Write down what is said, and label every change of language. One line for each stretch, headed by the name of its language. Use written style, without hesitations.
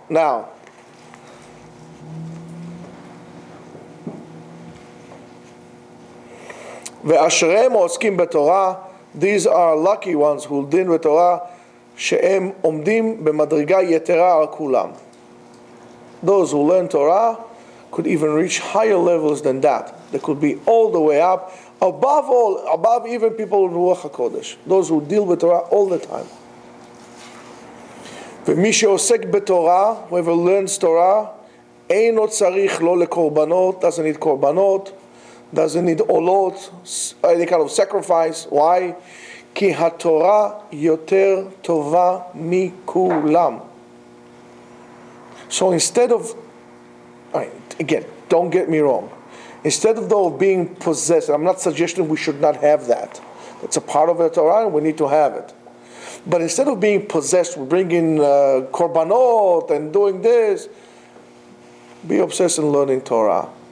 Hebrew: Now, ואשריהם העוסקים בתורה,
English: these are lucky ones who
Hebrew: דין בתורה, שהם עומדים במדרגה יתרה על כולם.
English: Those who learn Torah could even reach higher levels than that. They could be all the way up, above even people in Ruach HaKodesh. Those who deal with Torah all the time.
Hebrew: ומי שעוסק בתורה,
English: whoever learns Torah,
Hebrew: אינו צריך לא לקורבנות,
English: doesn't need korbanot, doesn't need olot, any kind of sacrifice. Why?
Hebrew: כי התורה יותר טובה מכולם.
English: So instead of, again, don't get me wrong, instead of though being possessed, I'm not suggesting we should not have that. It's a part of the Torah and we need to have it. But instead of being possessed, we bring in korbanot and doing this, be obsessed in learning Torah.